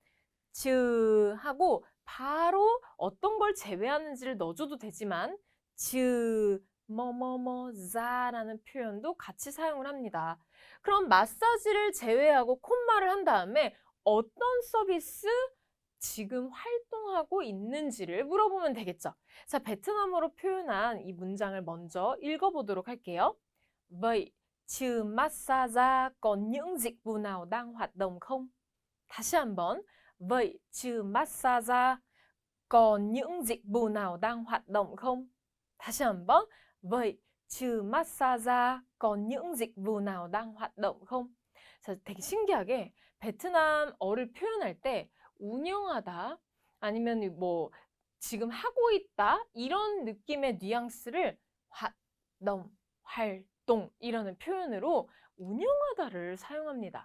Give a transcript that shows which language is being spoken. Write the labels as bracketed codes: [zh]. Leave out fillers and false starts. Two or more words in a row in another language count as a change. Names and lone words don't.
[ko] 하고 바로 어떤 걸 제외하는지를 넣어줘도 되지만 자라는 표현도 같이 사용을 합니다. 그럼 마사지를 제외하고 콧말을 한 다음에 어떤 서비스 지금 활동하고 있는지를 물어보면 되겠죠. 자, 베트남어로 표현한 이 문장을 먼저 읽어보도록 할게요. [vi] Vậy, trừ massage còn những dịch vụ nào đang hoạt động không? [ko] 다시 한번. [vi] Vậy, trừ massage còn những dịch vụ nào đang hoạt động không? [ko] 다시 한번. [vi] Vậy, trừ massage còn những dịch vụ nào đang hoạt động không? [ko] 자, 되게 신기하게 베트남어를 표현할 때 운영하다 아니면 뭐 지금 하고 있다 이런 느낌의 뉘앙스를 활동, 활동이라는 표현으로 운영하다를 사용합니다.